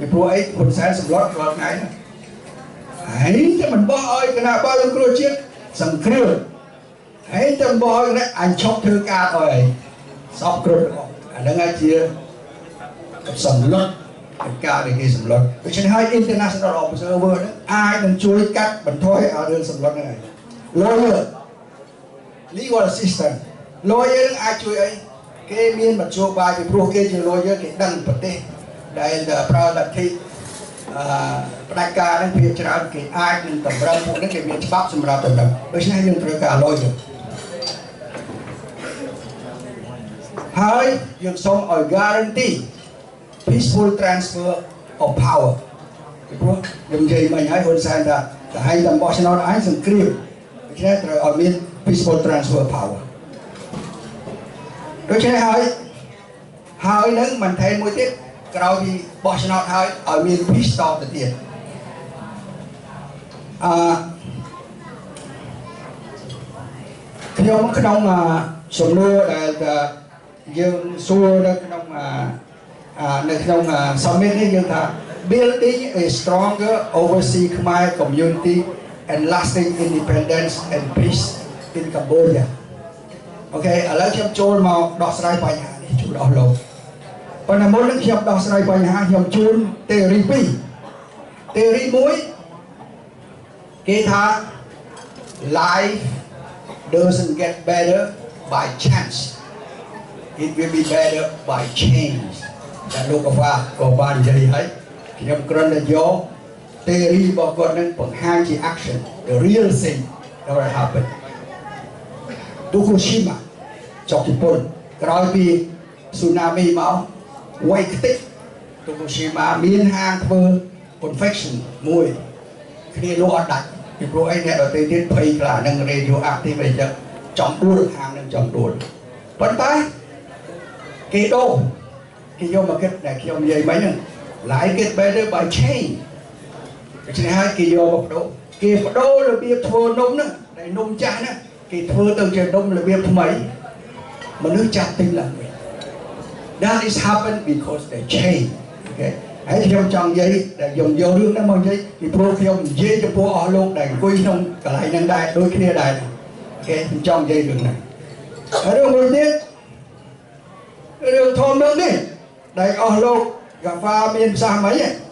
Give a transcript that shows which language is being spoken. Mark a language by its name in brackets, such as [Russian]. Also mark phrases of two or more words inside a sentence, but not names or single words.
[Khmer] ព្រោះអីហ៊ុនសែនសម្លុតរាល់ថ្ងៃហ្នឹងហើយតែមិនបោះឲ្យគណៈបកសង្គ្រោះជាតិសង្គ្រាមហើយតែបោះ ឲ្យអញឈប់ធ្វើការអីសពគ្រប់អាហ្នឹងអាចជាសម្លុតការដែលគេសម្លុតដូច្នេះហើយ [English] international observer [Khmer] ហ្នឹងអាចនឹងជួយកាត់បន្ថយឲ្យរឿងសម្លុតហ្នឹងហើយ [English] lawyer legal assistant lawyer [Khmer] នឹងអាចជួយអីគេមានមធ្យោបាយពីព្រោះគេជា lawyer គេដឹងប្រទេសដែលប្រើលទ្ធិផ្ដាច់ការហ្នឹងវាច្រើនគេអាចនឹងតម្រូវពួកនេះគេមានច្បាប់សម្រាប់តម្រូវដូច្នេះយើងត្រូវការ lawyer ហើយយើងសូមឲ្យ [English] guarantee peaceful transfer of power [Khmer] ពីព្រោះខ្ញុំនិយាយមិញហើយហ៊ុនសែនថាតែឯងតំបោះឆ្នោតឯងសង្គ្រាមដូច្នេះត្រូវឲ្យមាន [English] peaceful transfer power [Khmer] ដូច្នេះហើយនឹងមិនថែមមួយទៀតក្រោយពីបោះឆ្នោតហើយឲ្យមាន [English] peace talk [Khmer] ទៅទៀត ខ្ញុំក្នុងសំណួរដែលយើងសួរនៅក្នុងsummit នេះយើងថា building [English] a stronger overseas Khmer community and lasting independence and peace in Cambodia [Khmer] អូខេឥឡូវខ្ញុំចូលមកដោះស្រាយបញ្ហានេះជួយដល់លោកប៉ុន្តែមុននឹងខ្ញុំដោះស្រាយបញ្ហាខ្ញុំជូន [English] theory 2 theory 1 [Khmer] គេថា life [English] doesn't get better by chance it will be better by change [Khmer] តែលោកក៏បាននិយាយហើយខ្ញុំគ្រាន់តែយក theory របស់គាត់នឹងបង្ហាញជា [English] action the real thing that will happen [Khmer] Fukushima ចុះជប៉ុនក្រោយពី tsunami មកវាយខ្ទេច Fukushima មានហាងធ្វើ confection មួយគ្នាលក់អត់ដាច់ពីព្រោះអីអ្នកដទៃទៀតភ័យខ្លានឹង radioactive អីចឹងចំដួលហាង នឹងចំដួលប៉ុន្តែគេដូរគេយកមកគិតដែលខ្ញុំនិយាយមិញហ្នឹង [English] life get better by change [Khmer] ដូច្នេះហើយ គេយកមកបដូរគេបដូររបៀបធ្វើនំហ្នឹងដែលនំចាស់ហ្នឹងគេធ្វើទៅជានំរបៀបថ្មីមនុស្សចាស់ទិញឡើងវិញ [English] that is happen because they change [Khmer] អូខេហើយខ្ញុំចង់និយាយដែលខ្ញុំយករឿងហ្នឹងមកនិយាយពីព្រោះខ្ញុំនិយាយចំពោះអស់លោកដែលអង្គុយក្នុងកន្លែងហ្នឹងដែរដូចគ្នាដែរអូខេខ្ញុំចង់និយាយរឿងហ្នឹងរឿងមួយទៀតរឿងធម្មនេះដែលអស់លោកកាហ្វាមានប្រសាសន៍មិនទេ